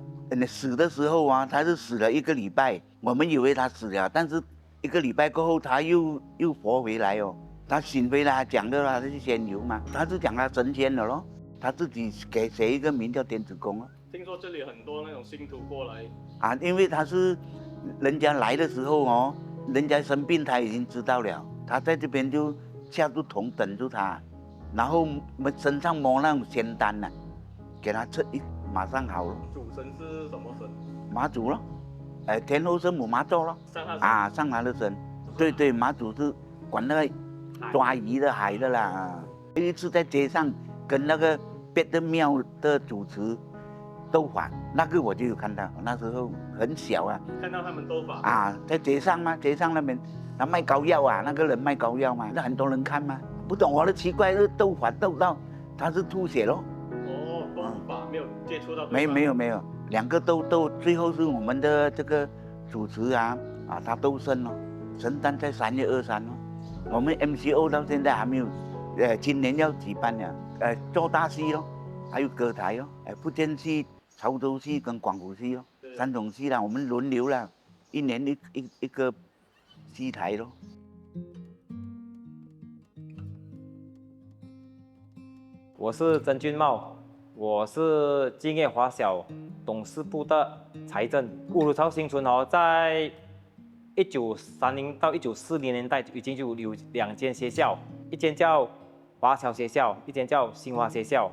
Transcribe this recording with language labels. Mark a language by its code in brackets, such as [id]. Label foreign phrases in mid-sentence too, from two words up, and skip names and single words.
[zh] 死的時候啊，他是死了1個禮拜，我們以為他死了，但是1個禮拜過後，他又活回來哦。他醒回來講的他是仙遊嘛，他是講他成仙了咯。他自己給誰一個名叫天子公啊。聽說這裡很多那種信徒過來啊，因為他是人家來的時候哦，人家生病他已經知道了，他在這邊就下住桶等住他，然後身上摸那種仙丹啊，給他吃馬上好了。主神是什麼神？媽祖咯，天后聖母媽祖咯。啊，上他的身。對對，媽祖是管那個抓魚的海的啦。有一次在街上跟那個別的廟的主持鬥法，那個我就有看到，那時候很小啊。看到他們鬥法啊，在街上嘛，街上那邊他賣膏藥啊，那個人賣膏藥嘛，那很多人看嘛。不懂我的奇怪，鬥法鬥到他是吐血咯。哦，鬥法沒有接觸到。沒有，兩個鬥，最後是我們的這個主持啊，他鬥勝咯，聖誕在3月23咯。我們 MCO 到現在還沒有，今年要舉辦了，做大戲咯，還有歌台咯，福建戲、潮州戲跟廣府戲咯，3種戲啦，我們輪流啦，1年一個戲台咯。我是曾俊茂，我是敬业华小董事部的财政。乌鲁超新村在1930到1940年代已经就有2间学校，一间叫华侨学校，一间叫新华学校。